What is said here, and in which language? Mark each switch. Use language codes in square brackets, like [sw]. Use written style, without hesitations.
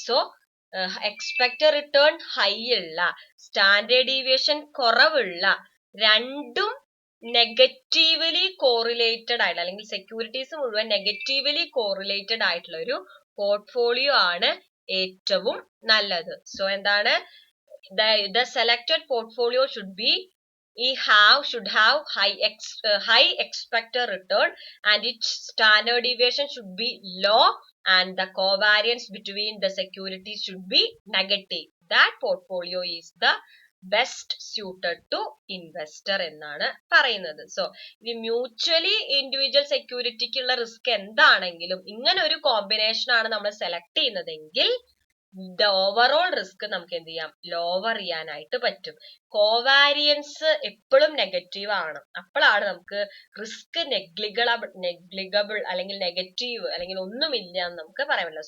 [ml] So expected return high ഉള്ള, standard deviation കുറവുള്ള, രണ്ടും നെഗറ്റീവ്ലി കോറിലേറ്റഡ് ആയിട്ടുള്ള അല്ലെങ്കിൽ സെക്യൂരിറ്റീസ് മുഴുവൻ നെഗറ്റീവ്ലി കോറിലേറ്റഡ് ആയിട്ടുള്ള ഒരു പോർട്ട്ഫോളിയോ ആണ് ഏറ്റവും നല്ലത്. [en] so [ml] എന്താണ്, [en] the selected portfolio should have high expected return and its standard deviation should be low and the covariance between the securities should be negative. That portfolio is the best suited to investor [ml] എന്നാണ് പറയുന്നത്. So ഈ mutually individual സെക്യൂരിറ്റിക്കുള്ള risk എന്താണെങ്കിലും ഇങ്ങനെ ഒരു combination ആണ് നമ്മൾ select ചെയ്യുന്നതെങ്കിൽ overall risk നമുക്ക് എന്ത് ചെയ്യാം, ലോവർ ചെയ്യാനായിട്ട് പറ്റും. കോവാരിയൻസ് എപ്പോഴും നെഗറ്റീവ് ആണ്. അപ്പോഴാണ് നമുക്ക് റിസ്ക് നെഗ്ലിഗബിൾ അല്ലെങ്കിൽ നെഗറ്റീവ് അല്ലെങ്കിൽ ഒന്നുമില്ല എന്ന് നമുക്ക് പറയാൻ പറ്റില്ല.